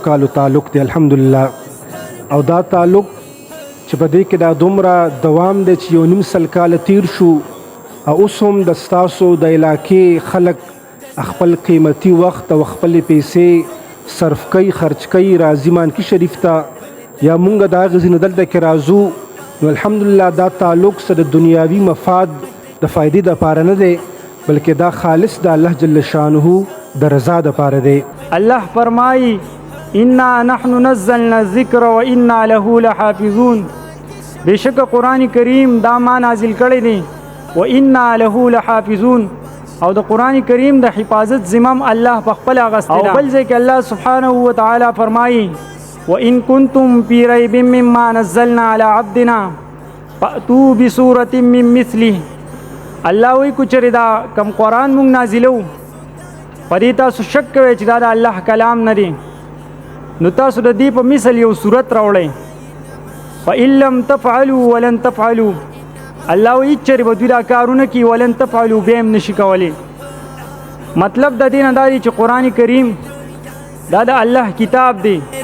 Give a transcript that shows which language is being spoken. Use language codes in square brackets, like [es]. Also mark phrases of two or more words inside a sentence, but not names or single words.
[ps] کالو تعلق دی الحمدلله او دا تعلق چې په دې کې دا دومره دوام دی چې 19 کاله تیر شو او اوس هم د ستاسو د علاقې خلک خپل قیمتي وخت او خپلې پیسې صرف کوي خرچ کوي راځي مانکي شریف ته یا مونږ د هغې ځینې دلته کې راځو نو الحمدلله دا تعلق سره د دنیاوي مفاد د فایدې دپاره نه دی بلکې دا خالص د الله [ar] جل شانه [ps] د رضا دپاره دی الله فرمایي [ar] انا نحن نزلنا الذکر و انا له لحافظون [ps] بشک قرآن کریم دا ما نازل کړی دی [ar] و انا له لحافظون [ps] او د قرآن کریم د حفاظت ذمم الله په خپل اغستی او بل ځای کې الله [ar] سبحانه و تعالی [ps] فرمایي [ar] وان کنتم فی ریب مما نزلنا علی عبدنا فأتوا بسورة من [ps] مثله الله وی کو چرې دا کم قرآن مونږ نازلو په دې تاسو شک کوئ چې دا د الله کلام نه دی نو تاسو د دې په مثل یو صورت راوړئ [ar] فإن لم تفعلوا ولن تفعلوا [ps] الله وی چرې به دوی دا کارونه کوي [ar] ولن تفعلوا [ps] بیا هم نشي کولی مطلب د دې نه دا دی چې قرآن کریم دا د الله کتاب دی